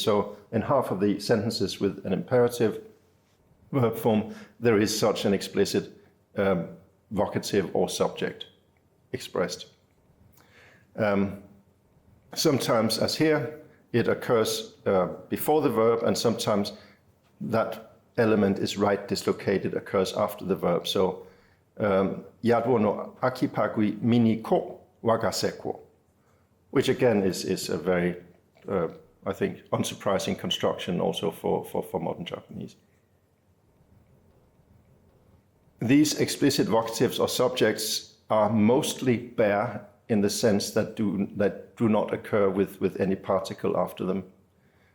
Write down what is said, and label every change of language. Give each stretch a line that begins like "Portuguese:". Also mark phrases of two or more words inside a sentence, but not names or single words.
English: So in half of the sentences with an imperative verb form, there is such an explicit vocative or subject expressed. Sometimes, as here, it occurs before the verb, and sometimes that element is right dislocated, occurs after the verb. So,
Old Japanese: Yadwo no akipagui mini ko wagaseko,
English: which again is a very, I think, unsurprising construction also for modern Japanese. These explicit vocatives or subjects are mostly bare in the sense that do not occur with any particle after them.